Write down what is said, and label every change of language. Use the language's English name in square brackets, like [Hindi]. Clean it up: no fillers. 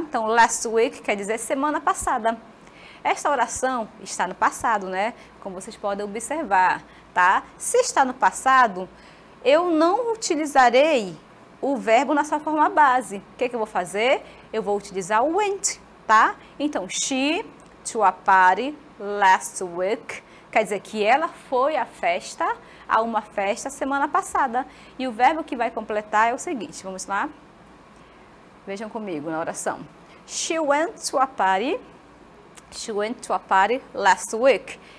[Portuguese] Então, [English] last week [Portuguese] quer dizer semana passada. Esta oração está no passado, né? Como vocês podem observar, tá? Se está no passado, eu não utilizarei o verbo na sua forma base. O que eu vou fazer? Eu vou utilizar o went, tá? [English] Então, she to a party last week. [Portuguese] Quer dizer que ela foi a uma festa semana passada. E o verbo que vai completar é o seguinte, vamos lá? Vejam comigo na oração. [English] She went to a party. She went to a party last week.